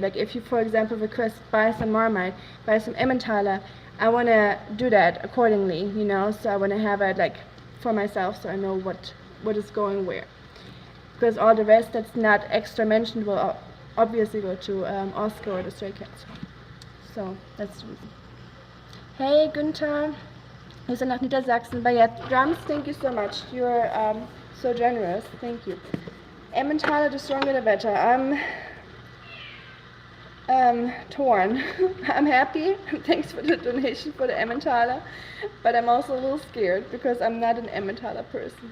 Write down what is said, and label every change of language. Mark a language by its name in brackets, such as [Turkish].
[English] Like if you, for example, request buy some Marmite, buy some Emmentaler, I want to do that accordingly, you know. So I want to have it like for myself, so I know what is going where. Because all the rest that's not extra mentioned will obviously go to Oscar or the Stray Cats. So that's the reason. [German] Hey Günther, wir sind nach Niedersachsen. [English] But yeah, drums, thank you so much. You're so generous. Thank you. Emmentaler, the stronger the better. I'm torn. I'm happy. Thanks for the donation for the Emmentaler. But I'm also a little scared because I'm not an Emmentaler person.